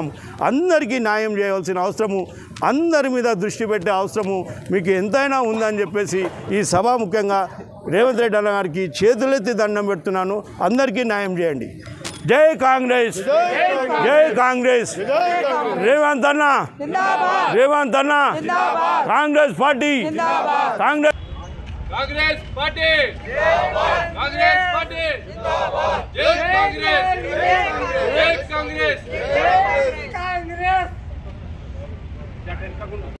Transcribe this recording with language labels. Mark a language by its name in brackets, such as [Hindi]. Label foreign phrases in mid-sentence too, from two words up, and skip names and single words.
[Telugu] అందరికీ న్యాయం చేయవలసిన అవసరము, అందరి మీద దృష్టి పెట్టే అవసరము మీకు ఎంతైనా ఉందని చెప్పేసి ఈ సభాముఖ్యంగా రేవంత్ రెడ్డి అన్న గారికి చేతులెత్తి దండం పెడుతున్నాను. అందరికీ న్యాయం చేయండి. జై కాంగ్రెస్, జై కాంగ్రెస్. రేవంత్ అన్న, రేవంత్ అన్న, కాంగ్రెస్ పార్టీ, కాంగ్రెస్ [Hindi] कांग्रेस पार्टी कांग्रेस पार्टी जय कांग्रेस जय कांग्रेस